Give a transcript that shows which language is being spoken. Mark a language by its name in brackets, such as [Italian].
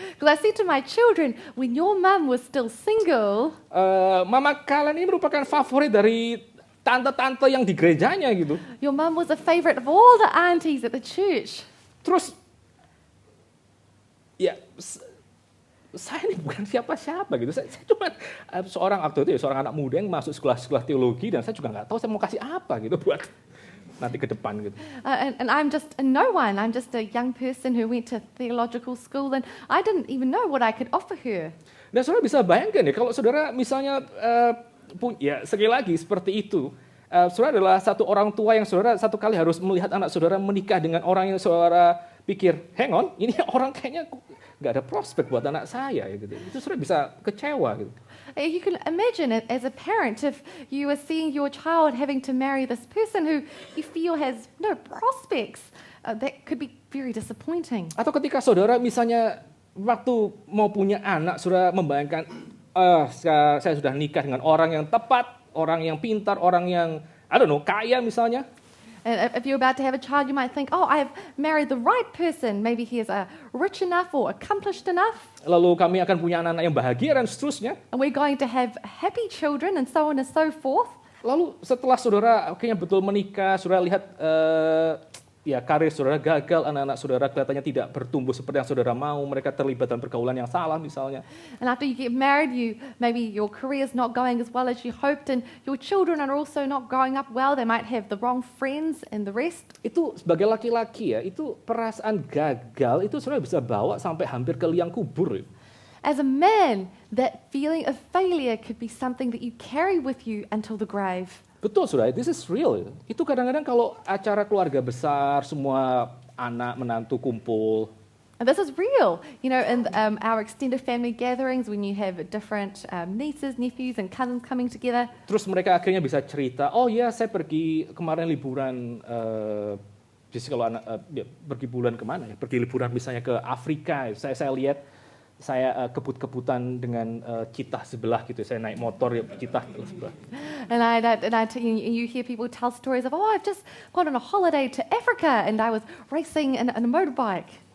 [English] Because I say to my children, when your mum was still single, [Indonesian] mama kalian ini merupakan favorit dari tante-tante yang di gerejanya gitu. [English] your mum was a favorite of all the aunties at the church. [Indonesian] Terus ya saya ini bukan siapa-siapa gitu. Saya cuma seorang anak muda yang masuk sekolah teologi dan saya juga nggak tahu saya mau kasih apa gitu buat nanti ke depan gitu. [English] And I'm just a no one. I'm just a young person who went to theological school and I didn't even know what I could offer her. [Indonesian] Dan saudara bisa bayangkan ya kalau saudara misalnya sekali lagi seperti itu. Saudara adalah satu orang tua yang saudara satu kali harus melihat anak saudara menikah dengan orang yang saudara pikir, [English] hang on, [Indonesian] ini orang kayaknya nggak ada prospek buat anak saya gitu. Itu saudara bisa kecewa gitu. [English] You can imagine it as a parent if you were seeing your child having to marry this person who you feel has no prospects. That could be very disappointing. [Indonesian] Atau ketika saudara misalnya waktu mau punya anak, saudara membayangkan, saya sudah nikah dengan orang yang tepat, orang yang pintar, orang yang [English] I don't know, [Indonesian] kaya misalnya. [English] And if you're about to have a child, you might think, oh, I've married the right person. Maybe he is rich enough or accomplished enough. [Indonesian] Lalu kami akan punya anak-anak yang bahagia dan seterusnya. [English] And we're going to have happy children and so on and so forth. [Indonesian] Lalu setelah saudara akhirnya betul menikah, saudara lihat ya karir saudara gagal, anak-anak saudara kelihatannya tidak bertumbuh seperti yang saudara mau, mereka terlibat dalam pergaulan yang salah misalnya. [English] And after you get married, maybe your career's not going as well as you hoped, and your children are also not growing up well. They might have the wrong friends and the rest. [Indonesian] Itu sebagai laki-laki ya, itu perasaan gagal itu saudara bisa bawa sampai hampir ke liang kubur. [English] As a man, that feeling of failure could be something that you carry with you until the grave. [Indonesian] Betul saudara, [English] this is real. [Indonesian] Itu kadang-kadang kalau acara keluarga besar, semua anak menantu kumpul. [English] And this is real. You know, in our extended family gatherings, when you have different nieces, nephews, and cousins coming together. [Indonesian] Terus mereka akhirnya bisa cerita, oh ya saya pergi kemarin liburan, jadi kalau anak pergi bulan kemana ya? Pergi liburan misalnya ke Afrika, saya lihat saya kebut-kebutan dengan citah sebelah gitu, saya naik motor ya citah sebelah. [English] And you hear people tell stories of, oh, I've just gone on a holiday to Africa and I was racing in a motorbike.